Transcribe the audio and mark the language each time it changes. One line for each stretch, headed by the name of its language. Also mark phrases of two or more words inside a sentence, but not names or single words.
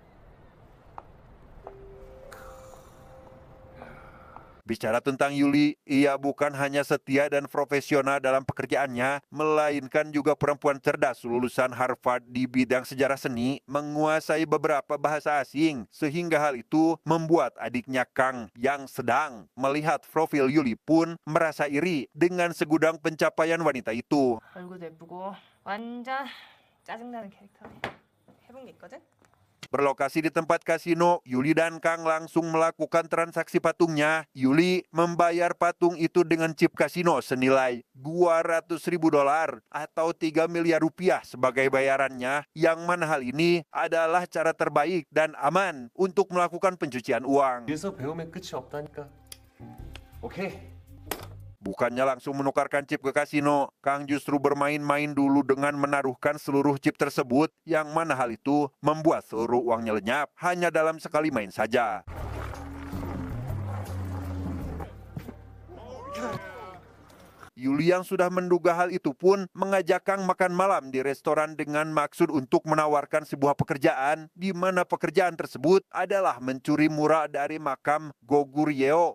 Indonesian: Bicara tentang Yuli, ia bukan hanya setia dan profesional dalam pekerjaannya, melainkan juga perempuan cerdas lulusan Harvard di bidang sejarah seni, menguasai beberapa bahasa asing, sehingga hal itu membuat adiknya Kang yang sedang melihat profil Yuli pun merasa iri dengan segudang pencapaian wanita itu.
Korean: 얼굴도 예쁘고 완전 짜증나는 캐릭터네. 해본 게 있거든?
Indonesian: Berlokasi di tempat kasino, Yuli dan Kang langsung melakukan transaksi patungnya. Yuli membayar patung itu dengan chip kasino senilai $200.000 atau 3 miliar rupiah sebagai bayarannya, yang mana hal ini adalah cara terbaik dan aman untuk melakukan pencucian uang.
Korean: 그래서 배움에 끝이 없다니까. 오케이.
Indonesian: Bukannya langsung menukarkan chip ke kasino, Kang justru bermain-main dulu dengan menaruhkan seluruh chip tersebut, yang mana hal itu membuat seluruh uangnya lenyap hanya dalam sekali main saja. Yuli yang sudah menduga hal itu pun mengajak Kang makan malam di restoran dengan maksud untuk menawarkan sebuah pekerjaan, di mana pekerjaan tersebut adalah mencuri mural dari makam Goguryeo.